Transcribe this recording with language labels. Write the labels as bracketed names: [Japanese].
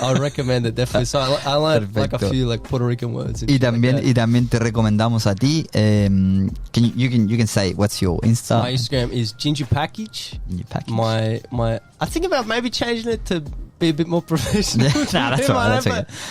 [English] I recommend it definitely. So I learned like a few like Puerto Rican words. [Spanish] Y también te recomendamos a ti. [English] You can say what's your Insta. My Instagram is Ginger Package. My I think about maybe changing it to be a bit more professional. Nah, that's alright. That's okay.